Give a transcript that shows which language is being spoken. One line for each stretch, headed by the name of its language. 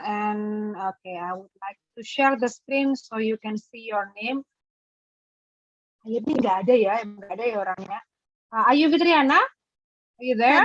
English: And okay, I would like to share the screen so you can see your name.
Indonesian: Ini nggak ada ya, nggak ada ya orangnya.
English: Ayu Fitriana, are you there?